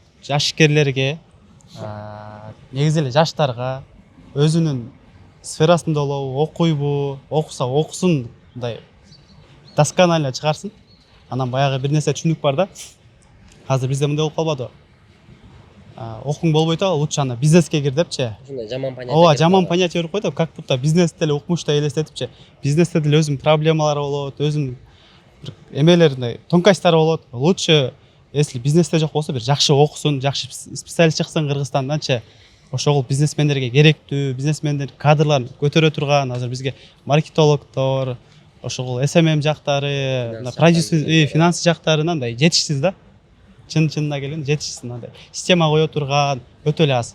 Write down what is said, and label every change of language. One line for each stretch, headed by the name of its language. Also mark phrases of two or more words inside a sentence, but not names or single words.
Kyrgyz: Жашкерлерге, негизи эле жаштарга өзүнүн сферасында болобу, окуйбу, окуса окусун, мындай досконально чыгарсын. Анан баягы бир нерсе түшүнүк бар да. Азыр бизде мындай болуп калбадыбы? Окуң болбой атабы, лучше ана бизнеске кир депчи. Ушундай жаман понятие. Ооба, жаман понятие берип койду,
Russian: как будто
Kyrgyz: бизнести деле укмуштай элестетипчи. Бизнесте деле өзүнүн проблемалары болот, өзүнүн бир эмелери, тонкостьтары болот.
Russian: Лучше, если
Kyrgyz: бизнесте жок болсо, бир жакшы окусун, жакшы специалист чыксын Кыргызстанданчы. Ошол бизнесмендерге керектүү, бизнесмендер кадрларын көтөрө турган, азыр бизге маркетологдор, ошол SMM жактары, продюсер, финансы жактарынан да жетишсиз да. Чынына келгенде жетишсиз, андай система кое турган өтө эле аз.